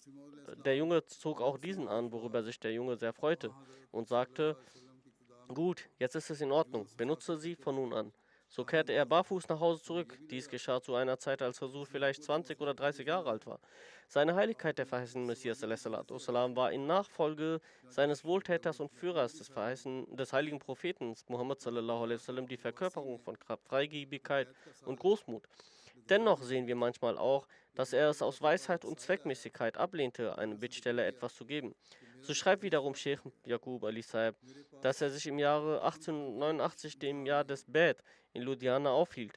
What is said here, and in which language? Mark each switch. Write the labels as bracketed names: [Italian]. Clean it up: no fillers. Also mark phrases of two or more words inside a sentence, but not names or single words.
[German] Der Junge zog auch diesen an, worüber sich der Junge sehr freute und sagte, gut, jetzt ist es in Ordnung, benutze sie von nun an. So kehrte er barfuß nach Hause zurück. Dies geschah zu einer Zeit, als Hazur vielleicht 20 oder 30 Jahre alt war. Seine Heiligkeit, der verheißene Messias wassalam, war in Nachfolge seines Wohltäters und Führers, des heiligen Propheten Muhammad [Arabic] صلى الله عليه وسلم, [German] die Verkörperung von Kraft, Freigebigkeit und Großmut. Dennoch sehen wir manchmal auch, dass er es aus Weisheit und Zweckmäßigkeit ablehnte, eine Bittsteller etwas zu geben. So schreibt wiederum Sheikh Yaqub Ali Saib, dass er sich im Jahre 1889, dem Jahr des Beth, in Ludhiana aufhielt.